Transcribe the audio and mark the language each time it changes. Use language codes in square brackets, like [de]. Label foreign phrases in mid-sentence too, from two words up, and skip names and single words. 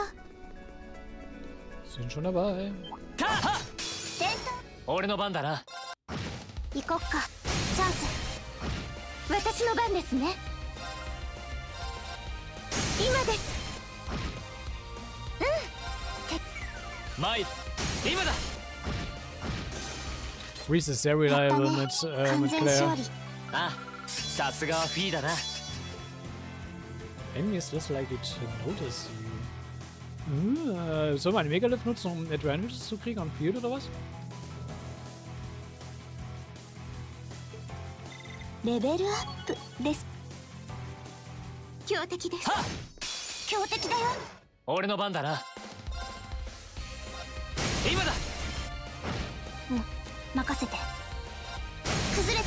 [de] Sind schon dabei. [ja] 俺の番だな。行こっか。チャンス。私の番ですね。今です。マイル、今だ。 [de] Reese is sehr reliable mit Claire. [ja] あ、さすがはフィーだな。 [en] Enemies less likely to notice you. [de] Soll man einen Megalift nutzen, um Advantages zu kriegen [en] on Field [de] oder was? [ja] レベルアップです。強敵です。強敵だよ。俺の番だな。今だ。任せて。崩れた。